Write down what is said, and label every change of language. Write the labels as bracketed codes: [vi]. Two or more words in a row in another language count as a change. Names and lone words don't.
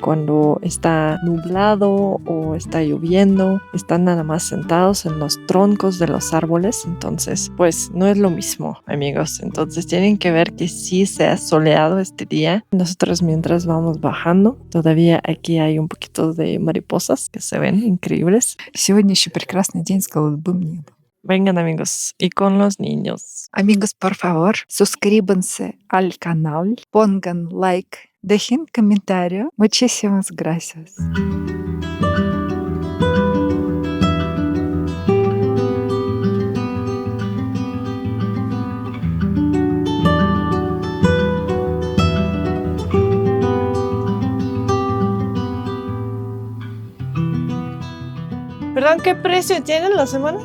[es] Cuando está nublado o está lloviendo, están nada más sentados en los troncos de los árboles. Entonces, pues no es lo mismo, amigos. Entonces tienen que ver que sí sea soleado este día. Nosotros mientras vamos bajando, todavía aquí hay un poquito de mariposas que se ven increíbles. [ru] Сегодня еще прекрасный день с голубым небом. [es] Vengan, amigos, y con los niños. Amigos, por favor, suscríbanse al canal, pongan like, dejen comentario. Muchísimas gracias. ¿Perdón, qué precio tienen las semanas?